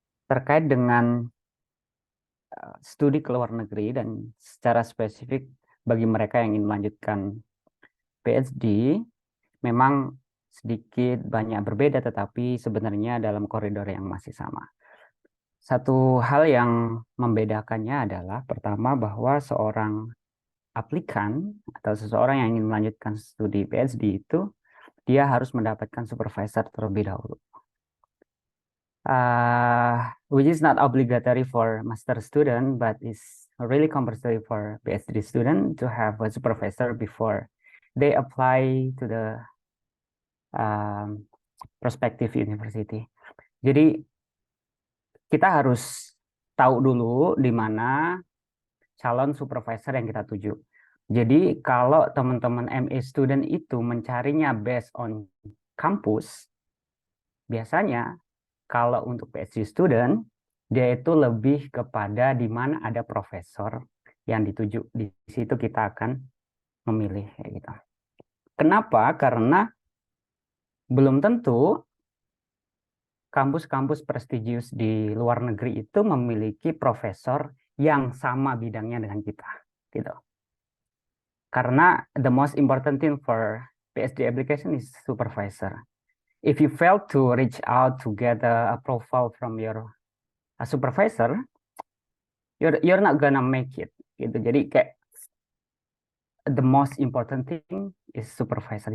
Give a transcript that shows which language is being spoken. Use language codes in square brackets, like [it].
[id] Terkait dengan studi ke luar negeri dan secara spesifik bagi mereka yang ingin melanjutkan PhD, memang sedikit banyak berbeda, tetapi sebenarnya dalam koridor yang masih sama. Satu hal yang membedakannya adalah pertama bahwa seorang aplikan atau seseorang yang ingin melanjutkan studi PhD itu dia harus mendapatkan supervisor terlebih dahulu. [en] Which is not obligatory for master student, but is really compulsory for PhD student to have a supervisor before they apply to the prospective university. [id] Jadi kita harus tahu dulu di mana calon supervisor yang kita tuju. Jadi kalau teman-teman MA student itu mencarinya [en] based on [id] kampus, biasanya kalau untuk PhD student, dia itu lebih kepada di mana ada profesor yang dituju. Di situ kita akan memilih kayak gitu. Kenapa? Karena belum tentu kampus-kampus prestigius di luar negeri itu memiliki profesor yang sama bidangnya dengan kita, gitu. Karena [en] the most important thing for PhD application is supervisor. If you fail to reach out to get a profile from your supervisor, you're not gonna make it. Gitu. [id] Jadi kayak [en] the most important thing is supervisor.